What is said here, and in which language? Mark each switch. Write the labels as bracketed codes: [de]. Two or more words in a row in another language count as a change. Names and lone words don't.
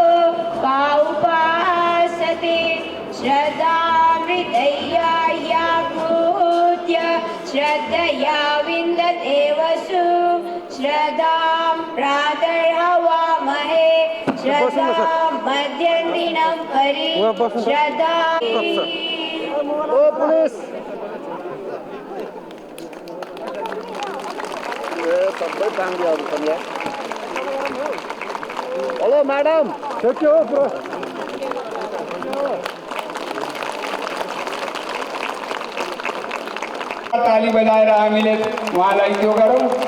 [sa] पाउपासते श्रद्धामृतया याभूत्य श्रद्धया विन्दते वसु श्रद्धां प्रातर्हवामहे श्रद्धां मध्यन्दिनं हरि श्रद्धा। [ne] सबै टाङ्गी आउँछ नि [en] hello madam [ne] ठेक्यो पुरा ताली बजाएर हामीले उहाँलाई त्यो गरौँ।